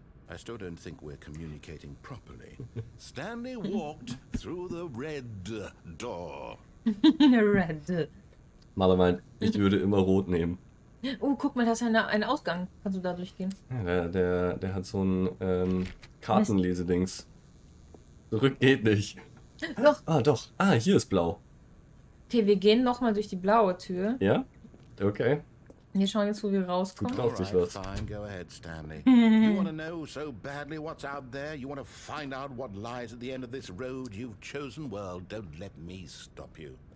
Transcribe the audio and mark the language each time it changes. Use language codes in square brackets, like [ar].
[en] I still don't think we're communicating properly. Stanley walked through the red door. Red. [de] Maler meint, ich würde immer rot nehmen. Oh, guck mal, da ist ein Ausgang. Kannst du da durchgehen? Ja, der hat so ein Kartenlesedings. Zurück geht nicht. Doch. Ah, doch. Ah, hier ist blau. Okay, wir gehen nochmal durch die blaue Tür. Ja? Okay. Wir schauen jetzt, wo wir rauskommen. Traust dich [en] Alright, [de] was. [en] fine, go ahead, Stanley. You want to know so badly what's out there? You want to find out what lies at the end of this road you've chosen? Well, don't let me stop you.